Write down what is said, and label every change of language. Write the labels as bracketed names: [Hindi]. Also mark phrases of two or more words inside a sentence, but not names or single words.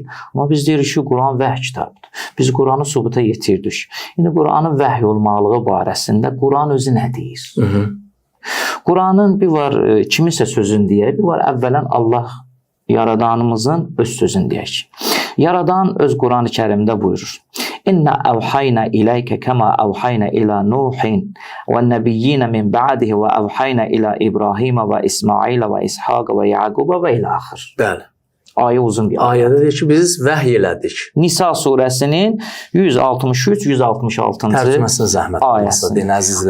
[Azerbaijani] Amma biz deyirik ki, Quran vəhy kitabıdır. Biz Quranı sübuta yetirdik. İndi Quranın vəhy olmalığı barəsində Quran özü nə deyir? Quranın bir var kimisə sözün deyək, bir var əvvələn Allah yaradanımızın öz sözünü deyək. Yaradan öz Quran-ı Kərimdə buyurur. [Arabic] إنا أوحينا إليك كما أوحينا إلى نوح والنبيين من بعده وأوحينا إلى إبراهيم وإسماعيل وإسحاق ويعقوب və [Azerbaijani] ilə axır. Bəli. Ayə uzun bir ayə. Ayədə deyir ki, biz vəhy elədik. Nisa surəsinin 163-166-cı Tərcüməsini zəhmət olmasa deyin əzizlər.